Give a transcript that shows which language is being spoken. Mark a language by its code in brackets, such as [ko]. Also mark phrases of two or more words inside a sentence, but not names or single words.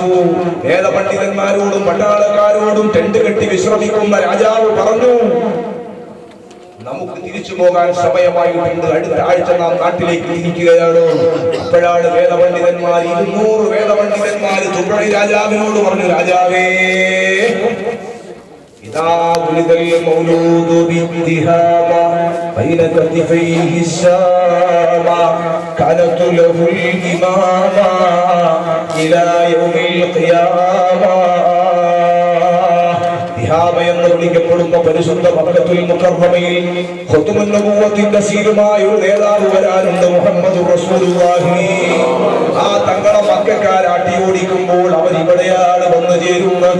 [ml] വേദപണ്ഡിതന്മാരോടും പട്ടാളക്കാരോടും ടെന്റ് കെട്ടി വിശ്രമിക്കുന്ന രാജാവ് പറഞ്ഞു, നമുക്ക് തിരിച്ചു പോകാൻ സമയമായിട്ടുണ്ട്, അടുത്ത ആഴ്ച നാം നാട്ടിലേക്ക് തിരിക്കുകയാണ്. അപ്പോഴാണ് വേദപണ്ഡിതന്മാർ, 200 വേദപണ്ഡിതന്മാർ തുർബക് രാജാവിനോട് പറഞ്ഞു, രാജാവേ, [ar] إذا ولد المولود بالتهامة بين كتفيه السامة كانت له الإمامة إلى يوم القيامة. [ml] എന്ന് വിളിക്കപ്പെടുന്ന പരിശുദ്ധ മക്കത്തുൽ മുകർറമയിൽ ഖുതുമുൻ നബുവത്തിന്റെ സീലുമായ ഒരു നേതാവ് വരാനുണ്ട്, [ar] محمد رسول الله. [ml] ആ തങ്ങളെ മക്കക്കാർ അടിയോടിക്കുമ്പോൾ അവർ ഇവിടെയാണ് വന്ന് ചേരുന്നത്.